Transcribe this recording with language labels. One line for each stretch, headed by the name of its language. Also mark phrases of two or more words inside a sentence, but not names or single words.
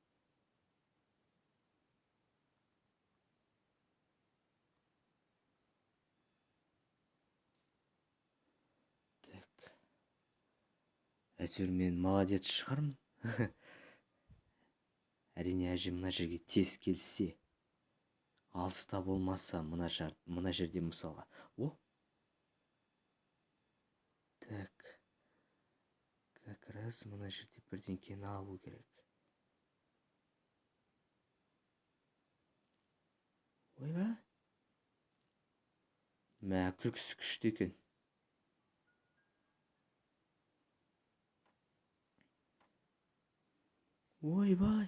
Kazakh: Так. Әйтеуір мен молодец шығармын. Әрине әжем мына жерге тез келсе, алыста болмаса, мына жерде мысалға. О! Так.
Russian: Как раз
Kazakh: мына жерде бірдеңкені алу керек. Ойба! Мә, күлкісі күшті екен. Ойбай!